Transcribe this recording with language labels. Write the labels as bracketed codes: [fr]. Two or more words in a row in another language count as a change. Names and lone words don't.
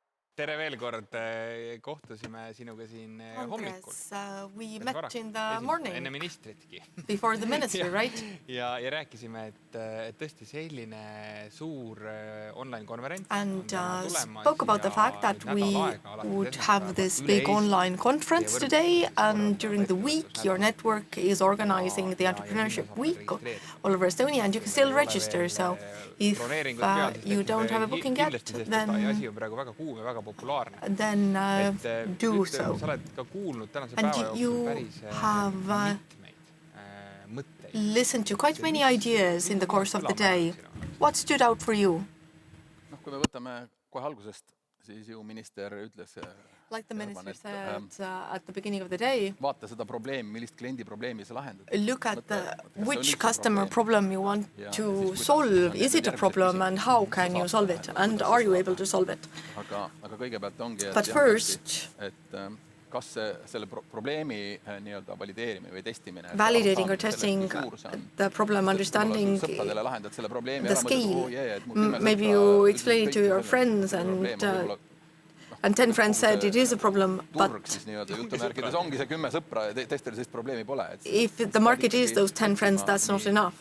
[et] Tere veel kord, kohtusime sinuga siin hommikul. Andres, [en] we met in the morning [et] Enne ministritki. [en] before the ministry, right? [et] Ja rääkisime, et tõesti selline suur online konverents [en] And spoke about the fact that we would have this big online conference today, and during the week your network is organizing the Entrepreneurship Week all over Estonia, and you can still register. So if you don't have a booking yet, then do so. And you have listened to quite many ideas in the course of the day. What stood out for you? [et] Kui me võtame kohe algusest, siis ju minister ütles, [en] like the minister said at the beginning of the day, [et] vaata seda probleemi, millist kliendi probleemi sa lahendad. [en] Look at which customer problem you want to solve. Is it a problem and how can you solve it? And are you able to solve it? [et] Aga kõigepealt ongi, [en] but first, [et] kas selle probleemi nii-öelda valideerimine või testimine, [en] validating or testing the problem, understanding the scale. Maybe you explain it to your friends and 10 friends said it is a problem, but if the market is those 10 friends, that's not enough.